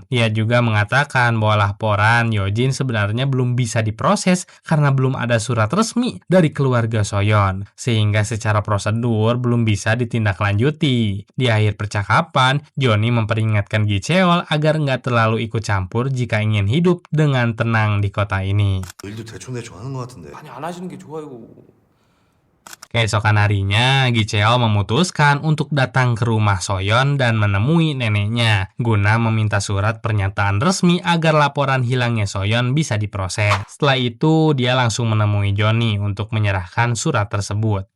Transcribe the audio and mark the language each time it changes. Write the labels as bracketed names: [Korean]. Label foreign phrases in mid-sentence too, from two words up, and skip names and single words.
[Indonesian] Ia juga mengatakan bahwa laporan Yojin sebenarnya belum bisa diproses karena belum ada surat resmi dari keluarga Soyeon, sehingga secara prosedur belum bisa ditindaklanjuti. Di akhir percakapan, Johnny memperingatkan Gicheol agar nggak terlalu ikut campur jika ingin hidup dengan tenang di kota ini. [Korean] 일도 대충대충 하는 것 같은데. 아니 안 하시는 게 좋아요. [Indonesian] Keesokan harinya, Gicheol memutuskan untuk datang ke rumah Soyeon dan menemui neneknya, guna meminta surat pernyataan resmi agar laporan hilangnya Soyeon bisa diproses. Setelah itu, dia langsung menemui Johnny untuk menyerahkan surat tersebut.